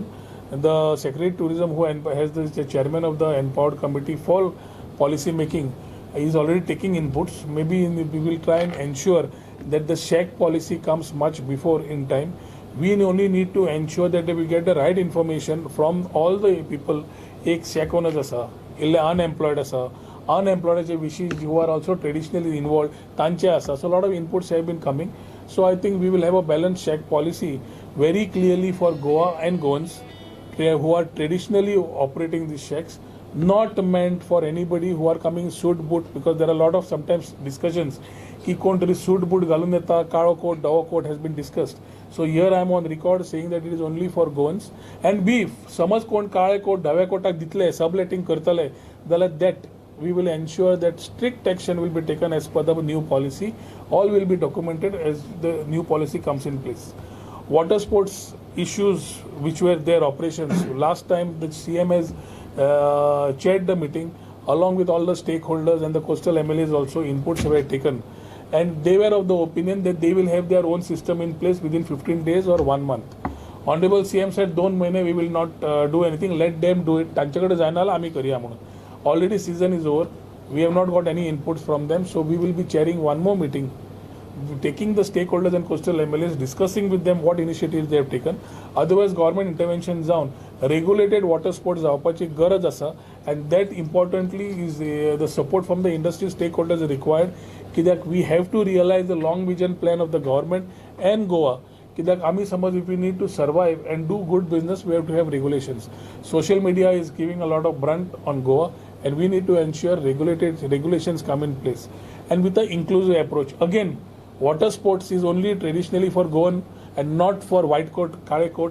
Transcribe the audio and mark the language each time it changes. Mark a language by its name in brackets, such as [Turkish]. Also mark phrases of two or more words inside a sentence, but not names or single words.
[English] And the Secretary Tourism, who has the chairman of the Empowered Committee for Policy Making, is already taking inputs. Maybe we will try and ensure that the Shack policy comes much before in time. We only need to ensure that we get the right information from all the people. [Konkani] एक [English] shack owners [Konkani] आसा, इल्ले unemployed आसा, [English] unemployed wishes who are also traditionally involved, [Konkani] तांचे आसा. [English] So a lot of inputs have been coming. So I think we will have a balanced shack policy very clearly for Goa and Goans who are traditionally operating these shacks, not meant for anybody who are coming suit boot, because there are a lot of sometimes discussions [Konkani] की कोणतरी सूट बूट घालून येता, काळो कोट, धवो कोट [English] has been discussed. So here I am on record saying that it is only for Goans. And B, [Konkani] समज कोण काळे कोट धव्या कोटाक दितले, सबलेटिंग करतले, जाल्यार [English] that we will ensure that strict action will be taken as per the new policy. All will be documented as the new policy comes in place. Water sports issues which were their operations. Last time the CM has chaired the meeting along with all the stakeholders, and the coastal MLAs also inputs were taken. And they were of the opinion that they will have their own system in place within 15 days or 1 month. Honorable CM said, 2 महिने we will not do anything, let them do it. [Konkani] तांच्याकडे जायना जाल्यार आमी करया म्हणून. [English] Already season is over. We have not got any inputs from them, so we will be chairing one more meeting, taking the stakeholders and coastal MLAs, discussing with them what initiatives they have taken. Otherwise, government intervention जावन regulated water sports [Konkani] जावपाची गरज आसा, [English] and that importantly is the support from the industry stakeholders is required. कित्याक we have to realize the long vision plan of the government and Goa. [Konkani] कित्याक आमी समज [English] if we need to survive and do good business, we have to have regulations. Social media is giving a lot of brunt on Goa, and we need to ensure regulations come in place, and with the inclusive approach. Again, water sports is only traditionally for Goan and not for white coat, kare coat.